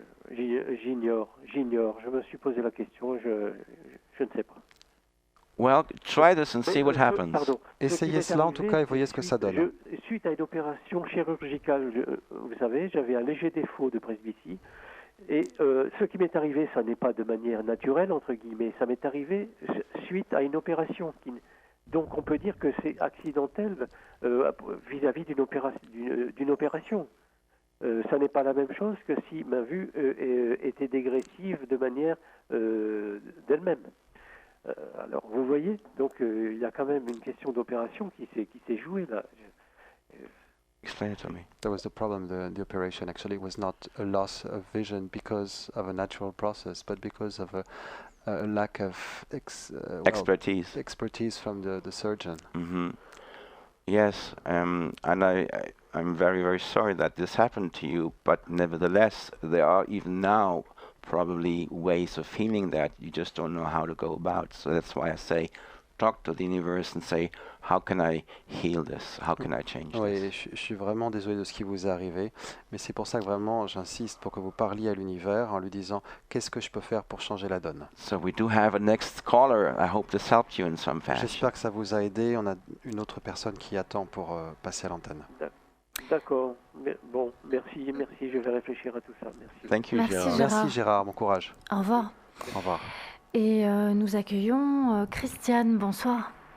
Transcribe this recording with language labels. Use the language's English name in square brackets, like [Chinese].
[French] J'ignore. Je me suis posé la question. Je ne sais pas. [English] Well, try this and see what happens. [French] Pardon. Essayez cela en tout cas et voyez ce que ça donne. Suite à une opération chirurgicale, vous savez, j'avais un léger défaut de presbytie. Et ce qui m'est arrivé, ça n'est pas de manière naturelle, entre guillemets, ça m'est arrivé suite à une opération. Donc on peut dire que c'est accidentel vis-à-vis d'une opération. Ça n'est pas la même chose que si ma vue était dégressive de manière d'elle-même. Alors vous voyez, donc il y a quand même une question d'opération qui s'est jouée là. [English] Explain it to me. That was the problem. The operation actually was not a loss of vision because of a natural process, but because of a lack of Expertise. expertise from the surgeon. Yes, and I'm very, very sorry that this happened to you, but nevertheless, there are even now probably ways of healing that you just don't know how to go about. So that's why I say, talk to the universe and say, how can I heal this? How can I change [French] Oui, [English] this? [French] je suis vraiment désolé de ce qui vous est arrivé, mais c'est pour ça que vraiment j'insiste pour que vous parliez à l'univers en lui disant qu'est-ce que je peux faire pour changer la donne. [English] So we do have a next caller. I hope this helped you in some fashion. [French] J'espère que ça vous a aidé. On a une autre personne qui attend pour passer à l'antenne. D'accord. Bon, merci, je vais réfléchir à tout ça. Merci. [English] Thank you, [French] Merci, [English] Gerald. [French] Gérard. Merci Gérard, bon courage. Au revoir. Au revoir. Et nous accueillons Christiane, bonsoir.